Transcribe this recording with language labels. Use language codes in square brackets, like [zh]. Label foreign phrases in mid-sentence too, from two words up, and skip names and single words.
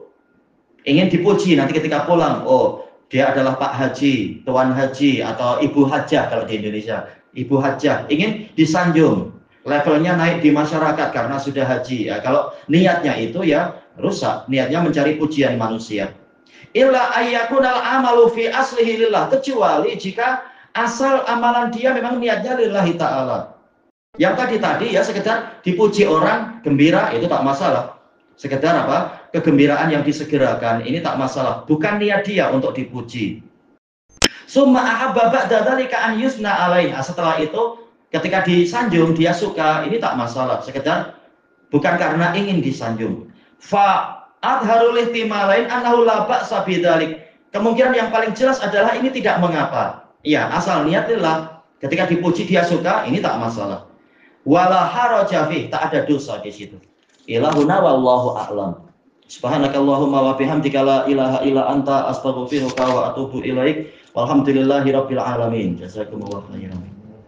[id] Ingin dipuji nanti ketika pulang, oh dia adalah Pak Haji, Tuan Haji, atau Ibu Hajah kalau di Indonesia. Ibu Hajah ingin disanjung, levelnya naik di masyarakat karena sudah haji. Ya, kalau niatnya itu ya rusak, niatnya mencari pujian manusia. [ar] إلا أن يكون العمل في أصله لله, [id] kecuali jika asal amalan dia memang niatnya [ar] لله تعالى. [id] Yang tadi ya sekedar dipuji orang, gembira, itu tak masalah. Sekedar apa? Kegembiraan yang disegerakan, ini tak masalah. Bukan niat dia untuk dipuji. [ar] ثم أحب بعد ذلك أن يثنى عليه. [id] Setelah itu ketika disanjung dia suka, ini tak masalah. Sekedar bukan karena ingin disanjung. [ar] فأظهر الاحتمالين أنه لا بأس بذلك. [id] Kemungkinan yang paling jelas adalah ini tidak mengapa. Ya, asal niat lillah. Ketika dipuji dia suka, ini tak masalah. [ar] ولا حرج في, [id] tak ada dosa di situ. [ar] إلهنا والله أعلم. سبحانك اللهم وبحمدك لا إله إلا أنت أستغفرك وأتوب إليك. والحمد لله رب العالمين. جزاكم الله خيرا.